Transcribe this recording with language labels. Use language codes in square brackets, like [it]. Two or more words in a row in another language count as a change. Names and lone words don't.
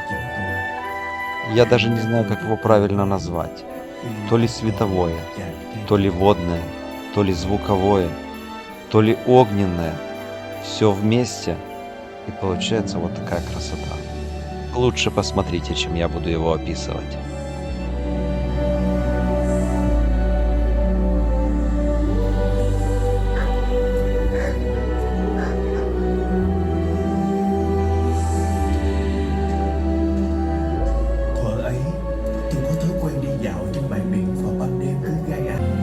[ru] Я даже не знаю, как его правильно назвать. То ли световое, то ли водное, то ли звуковое, то ли огненное. Все вместе, и получается вот такая красота. Лучше посмотрите, чем я буду его описывать. [vi] Thuở ấy, tôi có thói quen đi dạo trên bãi biển vào ban đêm cứ gai ách.